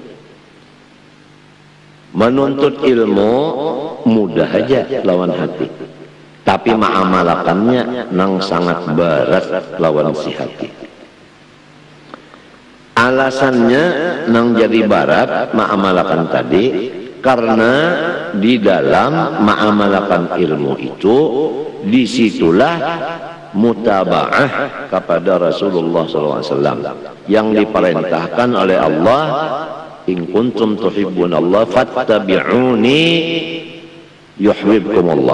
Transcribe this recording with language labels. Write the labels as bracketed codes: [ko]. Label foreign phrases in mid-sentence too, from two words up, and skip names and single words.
[bjn] Menuntut ilmu mudah aja lawan hati, tapi mengamalkannya nang sangat berat lawan si hati. [id] Alasannya nang jadi barat mengamalkan tadi karena di dalam mengamalkan ilmu itu disitulah mutaba'ah kepada Rasulullah SAW yang diperintahkan oleh Allah, [ar] إن كنتم تحبون الله فاتبعوني يحببكم الله.